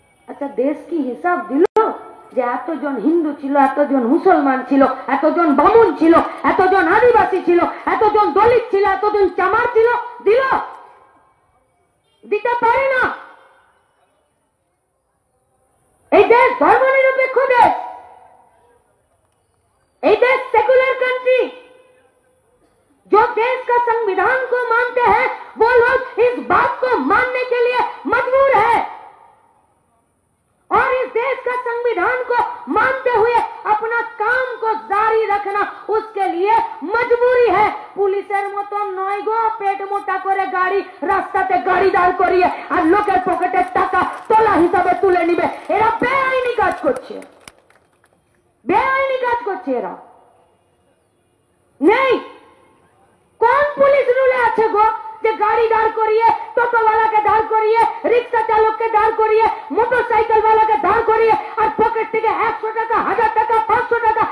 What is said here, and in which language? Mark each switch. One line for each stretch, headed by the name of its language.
Bangla: আচ্ছা, দেশ কি হিসাব দিল যে এতজন হিন্দু ছিল, এতজন মুসলমান ছিল, এতজন বামুন ছিল, এতজন আদিবাসী ছিল, এতজন দলিত ছিল, এতজন চামার ছিল? দিল? দিতে পারে না। এই দেশ ধর্মনিরপেক্ষ দেশ, এই
Hindi: देश सेकुलर कंट्री। जो देश का संविधान को मानते हैं वो लोग इस बात को मानने के लिए मजबूर है, और इस देश का संविधान को मानते हुए अपना काम को जारी रखना उसके लिए मजबूरी है।
Bangla: पुलिसের মতো নয় গো, পেট মোটা করে গাড়ি রাস্তাতে গাড়ি দাঁড় করিয়ে আর লোকের পকেটের টাকা তোলা হিসাবে তুলে নিবে। এরা বেআইনি কাজ করছে, বেআইনি কাজ করছে এরা। নেই কোন পুলিশ রুলে আছে গো যে গাড়ি দাঁড় করিয়ে, টোটোওয়ালাকে দাঁড় করিয়ে, রিক্সা চালককে দাঁড় করিয়ে, মোটরসাইকেল ওয়ালাকে দাঁড় করিয়ে আর পকেট থেকে 100 টাকা, 1000 টাকা, 500 টাকা